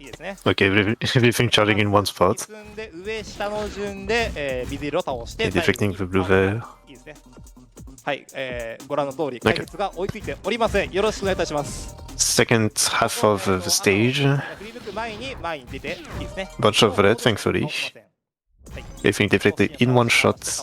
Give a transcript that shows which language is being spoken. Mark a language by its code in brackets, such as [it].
[ja] いいですね。 [en] Okay, everything charging in one spot. [ja] 進んで上下の順で、水色を倒して [en] deflecting the blue there. [ja] いいですね。はい、ご覧の通り解説が追いついておりません。よろしくお願いいたします。 [en] Second half of the stage. [ja] 振り向く前に出ていいですね。 [en] Bunch of red, thankfully. Everything deflected in one shot.